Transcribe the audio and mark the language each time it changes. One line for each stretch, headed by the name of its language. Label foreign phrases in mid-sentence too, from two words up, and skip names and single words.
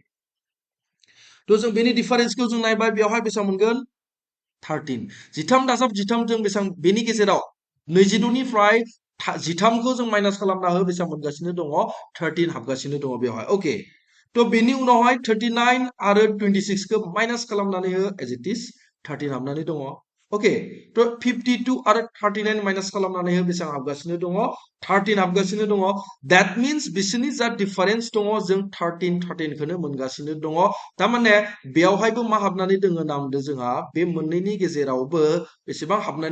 Bodo: थ' जों बेनि डिफारेन्सखौ जों नायबाय बेवहाय बेसेबां मोनगोन 13 13 दाजाब 13 जों बेसेबां बेनि गेजेराव 22 निफ्राय 13 खौ जों माइनास खालामना हो बेसेबां मोनगासिनो दङ 13 हाबगासिनो दङ बेवहाय ओके थ' बेनि उनावहाय 39 आरो 26 खौ माइनास खालामनानै हो
English: as it is
Bodo: 13 हाबनानै दङ ओके थ' 52 आरो 39 माइनास खालामनानै हो बेसेबां हाबगासिनो दङ 13 हाबगासिनो दङ
English: that means
Bodo: बिसोरनि जा डिफारेन्स दङ जों 13 खौनो मोनगासिनो दङ थारमाने बेयावहायबो मा हाबनानै दोङो नामदो जोंहा बे मोननैनि गेजेरावबो बेसेबां हाबनानै